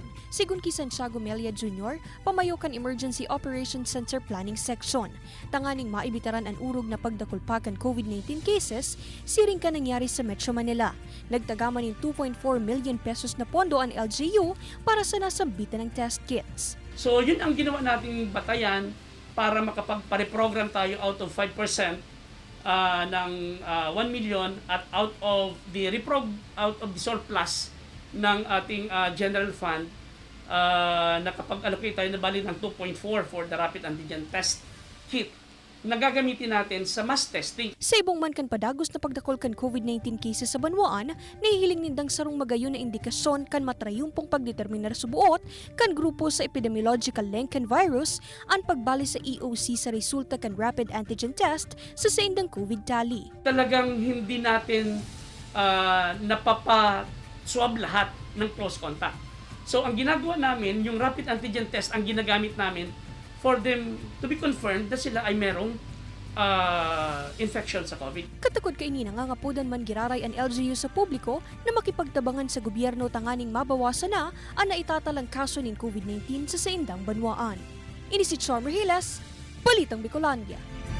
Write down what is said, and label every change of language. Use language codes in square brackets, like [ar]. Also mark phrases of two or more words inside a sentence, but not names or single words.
[bik] Sigun ki Santiago Melia Jr., pamayo kan Emergency Operations Center Planning Section. Tanganing maibitaran ang urog na pagdakulpa kan COVID-19 cases, siring ka nangyari sa Metro Manila. Nagtagama ng 2.4 million pesos na pondo ang LGU para sa nasambitan ng test kits. [tl] So yun ang ginawa nating batayan para makapag-reprogram tayo [en] out of [tl] 5% ng 1 million at [en] out of the surplus [tl] ng ating [en] general fund [tl] nakapag-allocate tayo na bali ng 2.4 [en] for the Rapid Antigen Test Kit [tl] na gagamitin natin sa mass testing. [bik] Sa ibong man kan padagos na pagdakol kan COVID-19 cases sa banwaan, nahihiling nindang sarong magayon na indikasyon kan matrayumpong pagdeterminar subuot kan grupo sa [en] epidemiological link [bik] kan virus ang pagbali sa EOC sa resulta kan [en] rapid antigen test [bik] sa saindang [en] COVID tally. [tl] Talagang hindi natin napapa-swab lahat ng close contact. So ang ginagawa namin, yung [en] rapid antigen test [tl] ang ginagamit namin [en] for them to be confirmed [tl] na sila ay merong infection sa COVID. [bik] Katukod kay ni nangangapudan man giraray ang LGU sa publiko na makipagtabangan sa gobyerno tanganing mabawasan na ang naitatalang kaso ng COVID-19 sa saindang banwaan. Ini si Charmer Hilas, Balitang Bicolandia.